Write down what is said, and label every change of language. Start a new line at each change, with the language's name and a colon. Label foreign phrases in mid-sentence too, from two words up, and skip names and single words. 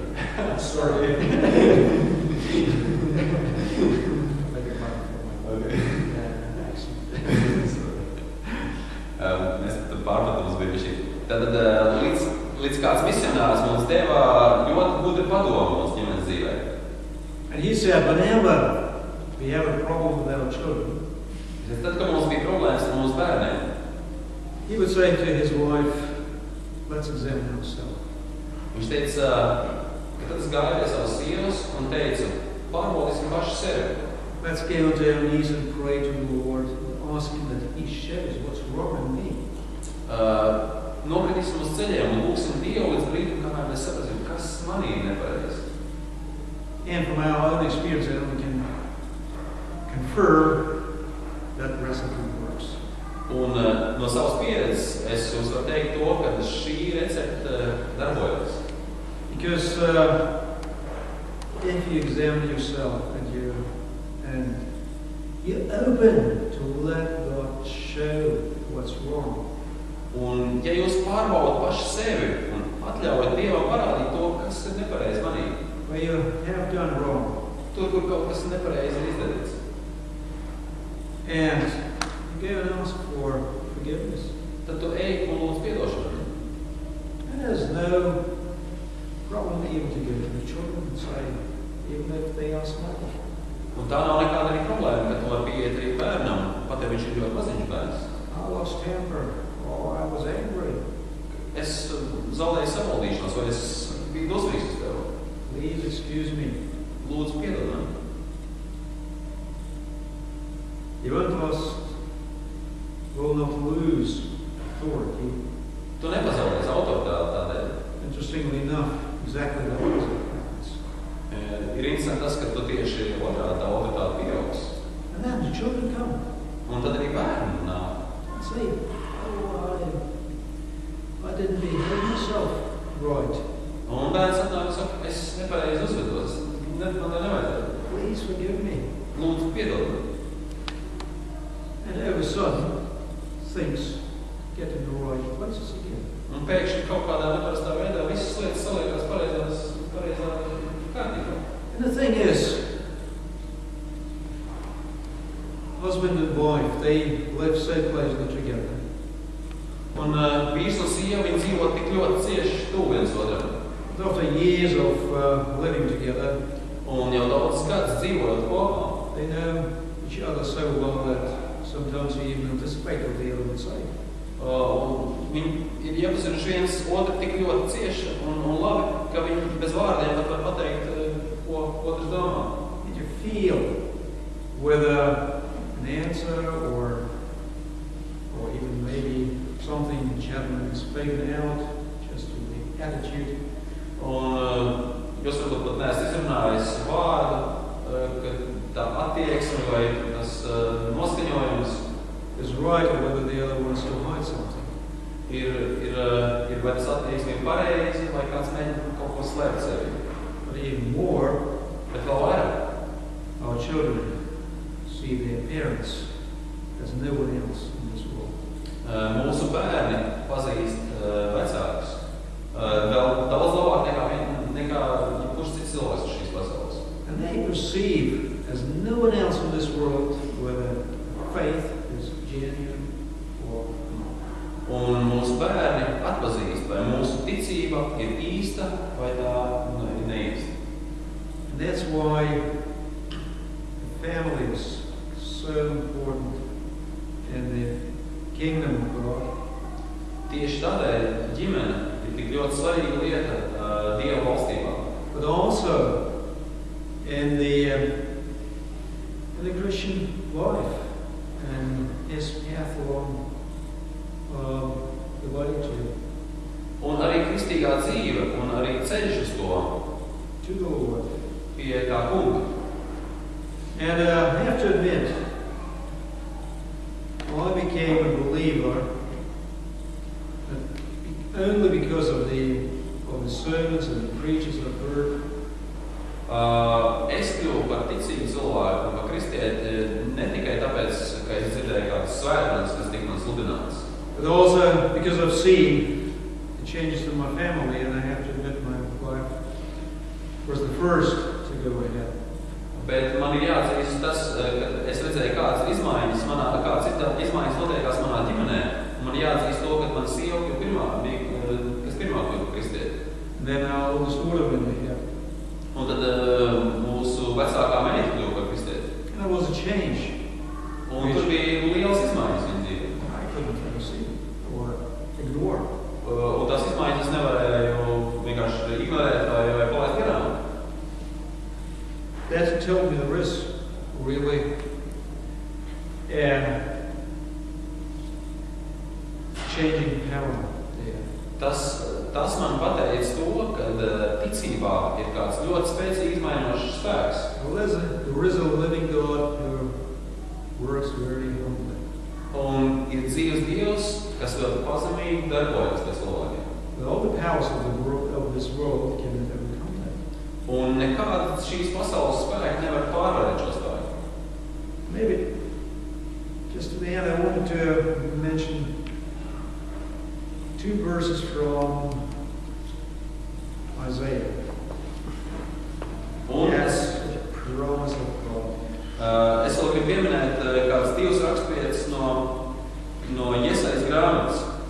English: Sorry.
Latvian: Mēs pārpratums bija šī. Tad līdz kāds misionārs mums deva ļoti gudru padomu mūsu ģimenes dzīvē.
English: And he said, whenever we have a problem with our children,
Latvian: tad, kad mums bija problēmas ar mūsu bērniem,
English: he would say to his wife, let's examine ourselves.
Latvian: Viņš teica, ka tad es gāju pie savas sievas un teicu, pārbaudīsim paši sevi.
English: Let's get on our knees and pray to the Lord, ask Him that He shows what's wrong in me.
Latvian: Nokritīsim uz ceļiem un lūksim Dievu līdz brīdim, kamēr mēs saprasim, kas manī ir nepareizi.
English: And from our own experience, we can confirm that recipe works.
Latvian: Un no savas pieredzes es jums varu teikt to, ka šī recepte darbojas.
English: Because if you examine yourself and you're open to let God show what's wrong.
Latvian: Un ja jūs pārbaudat paši sevi un atļaujat Dievam parādīt to, kas ir nepareizi manī,
English: where you have done wrong,
Latvian: tur, kur kaut kas nepareizi ir izdarīts,
English: and you go and ask for forgiveness,
Latvian: tad tu ej un lūdz piedošanu.
English: And there's no problem even to go to the children and say, even if they ask nothing.
Latvian: Un tā nav nekāda arī problēma, ka tu vari pieiet arī bērnam, pat ja viņš ir ļoti maziņš bērns.
English: I lost temper, or I was angry.
Latvian: Es zaudēju savaldīšanos, vai es biju dosmīgs uz tevi.
English: Please excuse me.
Latvian: Lūdzu piedod man.
English: You will not lose authority.
Latvian: Tu nepazaudēsi autoritāti tādēļ.
English: Interestingly enough, exactly the opposite happens.
Latvian: Ir interesanti tas, ka tu tieši otrādi tā autoritāte pieaugs.
English: And then the children come.
Latvian: Un tad arī bērni nāk.
English: And say, I didn't behave myself right.
Latvian: Un bērns atnāk un saka, es nepareizi uzvedos. Man tā nevajadzētu.
English: Please forgive me.
Latvian: Lūdzu piedod man.
English: And all of a sudden, things get in the right places again.
Latvian: Un pēkšņi kaut kādā neparastā veidā visas lietas saliekās pareizā kārtībā.
English: And the thing is, husband and wife, they live so closely together.
Latvian: Un vīrs un sieva, viņi dzīvo tik ļoti cieši tuvu viens otram.
English: After years of living together,
Latvian: un jau daudz gadus dzīvojot kopā,
English: they know each other so well that sometimes we even anticipate what the other would say.
Latvian: Viņi ir iepazinuši viens otru tik ļoti cieši un labi, ka viņi bez vārdiem pat var pateikt, ko otrs domā.
English: And you feel whether an answer or even maybe something which hadn't been spoken out, just in the attitude.
Latvian: Un jūs varbūt pat neesat izrunājis vārdu, ka tā attieksme vai tas noskaņojums
English: is right, or whether the other wants to hide something.
Latvian: Ir vai tas attieksme ir pareizi, vai kāds mēģina kaut ko slēpt sevi.
English: But even more,
Latvian: Bet vēl vairāk,
English: our children see their parents as no one else in this world.
Latvian: mūsu bērni pazīst vecākus vēl daudz labāk nekā jebkurš cits cilvēks uz šīs pasaules.
English: And they perceive as no one else in this world whether faith is genuine or not.
Latvian: Un mūsu bērni atpazīst, vai mūsu ticība ir īsta vai tā ir neīsta.
English: And that's why the family is so important in the kingdom of God.
Latvian: Tieši tādēļ ģimene ir tik ļoti svarīga lieta Dieva valstībā.
English: But also in the Christian life and his path along the way
Latvian: Un arī kristīgā dzīve, un arī ceļš uz
English: to the Lord.
Latvian: pie tā kunga.
English: And I have to admit, when I became a believer, only because of the sermons and the preachers I've heard,
Latvian: Es kļuvu par ticīgu cilvēku un par kristieti ne tikai tāpēc, ka es dzirdēju kādas svētdienas, kas tika man sludināts,
English: but also because I've seen the changes in my family, and I have to admit my wife was the first to go ahead.
Latvian: bet man ir jāatzīst tas, ka es redzēju kādas izmaiņas notiekās manā ģimenē, un man jāatzīst to, ka man sieva bija kas pirmā kļuva kristieti.
English: And then our oldest daughter went ahead.
Latvian: Un tad mūsu vecākā meita kļuva par kristieti.
English: And there was a change.
Latvian: Un tur bija liels izmaiņas viņa dzīvē.
English: I couldn't ever see or ignore.
Latvian: Un tās izmaiņas es nevarēju vienkārši ignorēt vai palaist garām.
English: That told me there is really changing power there.
Latvian: Tas man pateica to, ka ticībā ir kāds ļoti spēcīgi izmainošs spēks.
English: There is a living God who works very humbly.
Latvian: Un ir dzīves Dievs, kas ļoti pazemīgi darbojas pēc cilvēkiem.
English: All the powers of this world can overcome that.
Latvian: Un nekāda šīs pasaules spēka nevar pārvarēt šo spēku.
English: Maybe just to the end, I wanted to mention 2 verses from Isaiah.
Latvian: Un
English: Yes, the promise of God.
Latvian: Es vēl gribu pieminēt kādas 2 raksturvietas no Jesajas grāmatas.